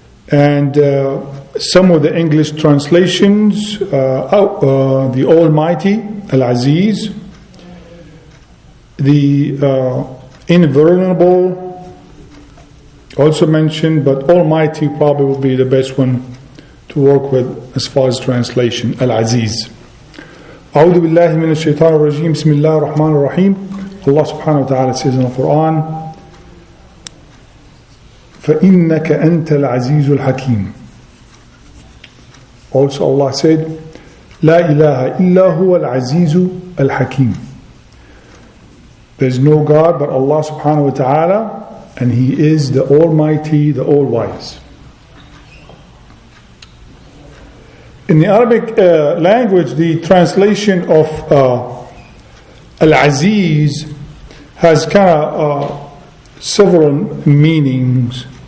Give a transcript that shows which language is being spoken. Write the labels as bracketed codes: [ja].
[en] And some of the English translations, the Almighty, Al-Aziz, the Invulnerable, also mentioned, but Almighty probably would be the best one to work with as far as translation, Al-Aziz. [ar] أعوذ بالله من الشيطان الرجيم بسم الله الرحمن الرحيم. [en] Allah subhanahu wa ta'ala says in the Quran, [ar] فَإِنَّكَ أَنْتَ الْعَزِيزُ الْحَكِيمُ. [en] Also Allah said, [ar] لا إله إلا هو العزيز الحكيم. [en] There is no God but Allah subhanahu wa ta'ala, and He is the Almighty, the All-Wise. In the Arabic language, the translation of Al-Aziz has kind of several meanings.